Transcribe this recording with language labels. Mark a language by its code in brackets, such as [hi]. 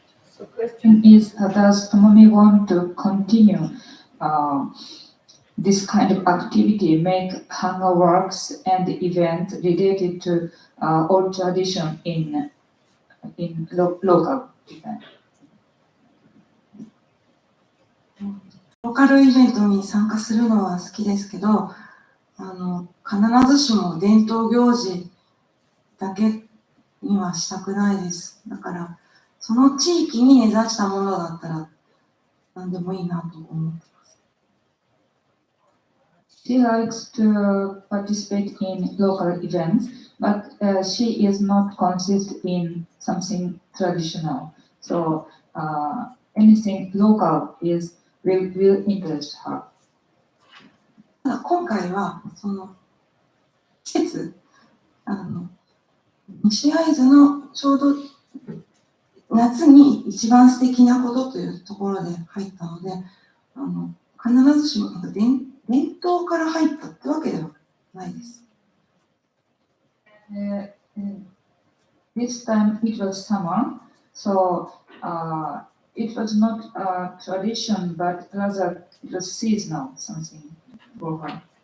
[en] So question is, does Tomomi want to continue this kind of activity, make hanga works and event related to old tradition in local event? [ja] ローカルイベントに参加するのは好きですけど、必ずしも伝統行事だけにはしたくないです。だから、その地域に根ざしたものだったら何でもいいなと思ってます。 [en] She likes to participate in local events, but she is not consistent in something traditional. So anything local will interest her. [ja] ただ今回はその季節、西会津のちょうど夏に一番素敵なことというところで入ったので、必ずしも伝統から入ったってわけではないです。 [en] This time it was summer, so it was not a tradition, but rather it was seasonal something for her.